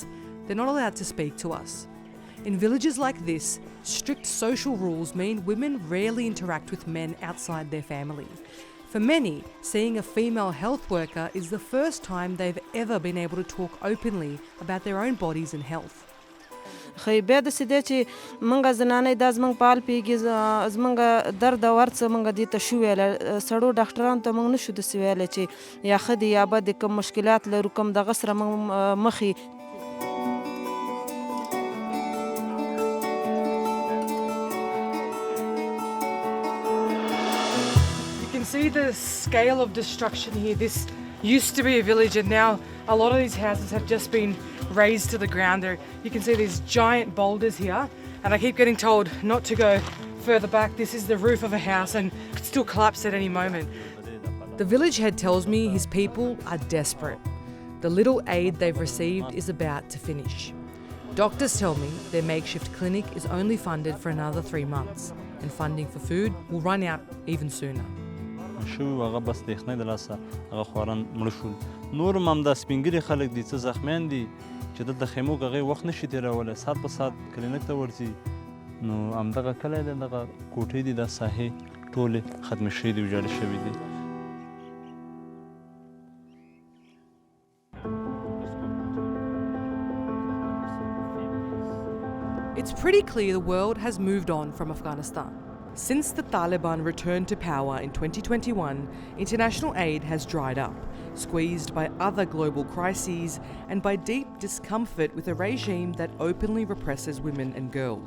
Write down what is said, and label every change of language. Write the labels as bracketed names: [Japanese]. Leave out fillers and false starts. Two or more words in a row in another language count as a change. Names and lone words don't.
[English] They're not allowed to speak to us. In villages like this, strict social rules mean women rarely interact with men outside their family. For many, seeing a female health worker is the first time they've ever been able to talk openly about their own bodies and health. [Pashto] خو بیا داسې دی چې موږ زنانې دا زموږ په حال پوهېږي زموږ درد او هر څه موږ دې ته شو ویلی سړو ډاکټرانو ته موږ نشو داسې ویلی چې یا ښه دي یا بد دي کوم مشکلات لرو کوم دغه سره موږ مخ یو. [English] See the scale of destruction here. This used to be a village and now a lot of these houses have just been razed to the ground. You can see these giant boulders here and I keep getting told not to go further back. This is the roof of a house and could still collapse at any moment. The village head tells me his people are desperate. The little aid they've received is about to finish. Doctors tell me their makeshift clinic is only funded for another 3 months and funding for food will run out even sooner. [Pashto] شو هغه بس د یخنۍ د لاسه هغه خواران مړه شول نور هم همدا سپین ږیري خلک دي څه زخمیان دي چې دلته خیمو کې هغوی وخت نشي تېرولی ساعت په ساعت کلینیک ته ورځي نو همدغه کلی دی دغه کوټې دي دا ساحې ټولې ختمې شوي دي ویجاړې شوي دي. [English] It's pretty clear the world has moved on from Afghanistan. Since the Taliban returned to power in 2021, international aid has dried up, squeezed by other global crises and by deep discomfort with a regime that openly represses women and girls.